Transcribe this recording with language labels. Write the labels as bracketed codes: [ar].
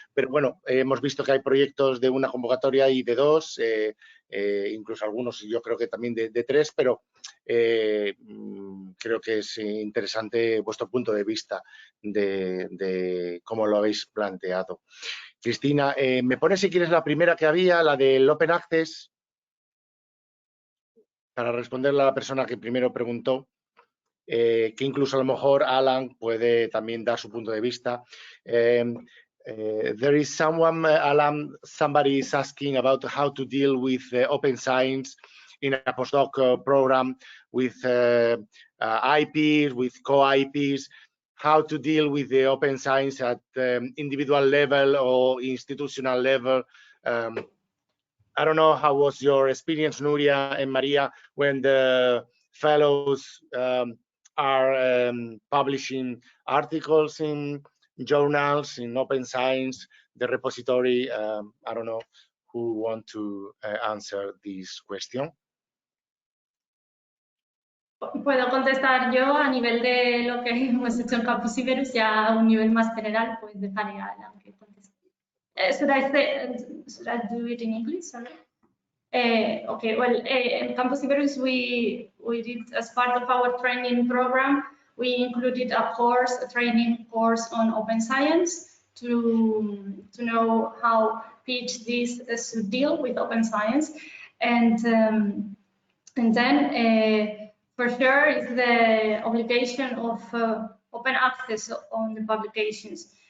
[es] Pero bueno, hemos visto que hay proyectos de 1 convocatoria y de 2, incluso algunos yo creo que también de 3, pero creo que es interesante vuestro punto de vista de cómo lo habéis planteado. Cristina, ¿me pones si quieres la primera que había, la del Open Access, para responderle a la persona que primero preguntó, que incluso a lo mejor Alan puede también dar su punto de vista? [en] There is someone, Alan, somebody is asking about how to deal with open science in a postdoc program with IPs, with co-IPs, how to deal with the open science at individual level or institutional level. I don't know how was your experience, Nuria and Maria, when the fellows are publishing articles in journals, in open science, the repository. I don't know who want to answer this question. [es] Puedo contestar yo a nivel de lo que hemos hecho en Campus Iberus, ya a un nivel más general, pues dejaré a Alan que conteste. [en] Should I do it in English? Sorry. Okay, well, in Campus Iberus, we did, as part of our training program, we included a training course on open science to know how PhDs should deal with open science, and then for sure is the obligation of open access on the publications.